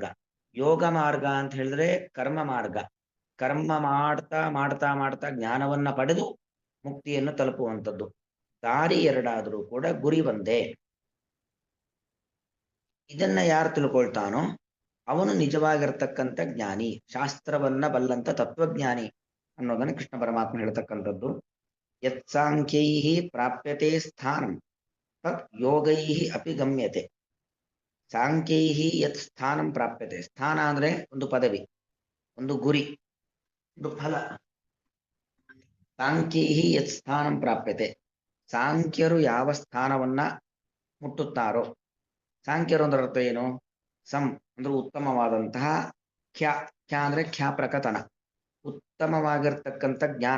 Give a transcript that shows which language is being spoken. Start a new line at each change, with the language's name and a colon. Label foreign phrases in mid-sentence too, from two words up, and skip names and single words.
Kannada: ಯೋಗ ಮಾರ್ಗ ಅಂತ ಹೇಳಿದ್ರೆ ಕರ್ಮ ಮಾರ್ಗ, ಕರ್ಮ ಮಾಡ್ತಾ ಮಾಡ್ತಾ ಮಾಡ್ತಾ ಜ್ಞಾನವನ್ನ ಪಡೆದು ಮುಕ್ತಿಯನ್ನು ತಲುಪುವಂಥದ್ದು. ದಾರಿ ಎರಡಾದರೂ ಕೂಡ ಗುರಿ ಒಂದೇ. ಇದನ್ನ ಯಾರು ತಿಳ್ಕೊಳ್ತಾನೋ ಅವನು ನಿಜವಾಗಿರ್ತಕ್ಕಂಥ ಜ್ಞಾನಿ, ಶಾಸ್ತ್ರವನ್ನ ಬಲ್ಲಂತ ತತ್ವಜ್ಞಾನಿ ಅನ್ನೋದನ್ನ ಕೃಷ್ಣ ಪರಮಾತ್ಮ ಹೇಳ್ತಕ್ಕಂಥದ್ದು.
Sanskrit: ಯತ್ ಸಾಂಖ್ಯೈಃ ಪ್ರಾಪ್ಯತೆ ಸ್ಥಾನಂ ತತ್ ಯೋಗೈಃ ಅಪಿ ಗಮ್ಯತೆ. ಸಾಂಖ್ಯೈಃ ಯತ್ ಸ್ಥಾನಂ ಪ್ರಾಪ್ಯತೆ.
Kannada: ಸ್ಥಾನ ಅಂದ್ರೆ ಒಂದು ಪದವಿ, ಒಂದು ಗುರಿ, ಒಂದು ಫಲ.
Sanskrit: ಸಾಂಖ್ಯೈಃ ಯತ್ ಸ್ಥಾನಂ ಪ್ರಾಪ್ಯತೆ.
Kannada: ಸಾಂಖ್ಯರು ಯಾವ ಸ್ಥಾನವನ್ನ ಮುಟ್ಟುತ್ತಾರೋ, ಸಾಂಖ್ಯರು ಅಂದ್ರೆ ಅರ್ಥ ಏನು? ಸಂ ಅಂದ್ರೆ ಉತ್ತಮವಾದಂತಹ, ಖ್ಯಾ ಖ್ಯಾ ಅಂದ್ರೆ ಖ್ಯಾಪ್ರಕತನ, ಉತ್ತಮವಾಗಿರ್ತಕ್ಕಂಥ ಜ್ಞಾನ.